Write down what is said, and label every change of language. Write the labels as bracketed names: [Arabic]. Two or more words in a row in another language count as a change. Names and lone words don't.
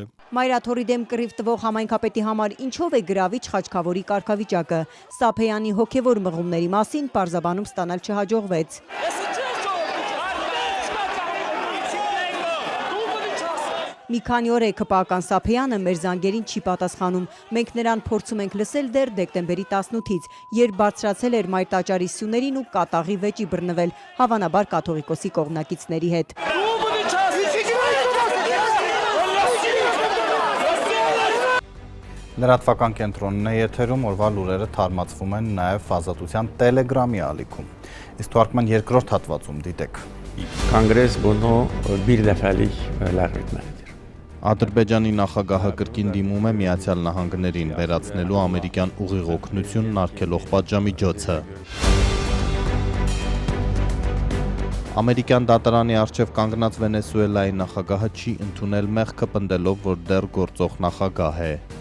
[Armenian] Մայրաթորի դեմ կռիվ տվող համայնքապետի համար ինչով է գրավիչ խաչքավորի կարգավիճակը։ Սափեյանի հոգեվոր մղումների մասին պարզաբանում ստանալ չհաջողվեց։ Մի քանի օր է ԿՊԱ-ական Սափեյանը մեր զանգերին չի պատասխանում։ Մենք նրան փորձում ենք լսել դեռ դեկտեմբերի 18-ից, երբ բարձրացել էր մայր տաճարի սյուներին ու կատաղի վեճի բռնվել, հավանաբար կաթողիկոսի կողմնակիցների հետ։ Լրատվական կենտրոնն է եթերում, օրվա լուրերը թարմացվում են նաև Ազատության Տելեգրամի ալիքում։ Իսկ թողարկման երկրորդ հատվածում դիտեք։ [Azerbaijani] Konqres bunu bir dəfəlik ləğv etməlidir։ [Armenian] Ադրբեջանի նախագահը կրկին դիմում է Միացյալ Նահանգներին վերացնելու ամերիկյան ուղիղ օգնությունն արգելող պատժամիջոցը։ Ամերիկյան դատարանի առջև կանգնած Վենեսուելայի նախագահը չի ընդունել մեղքը, պնդելով, որ դեռ գործող նախագահ է։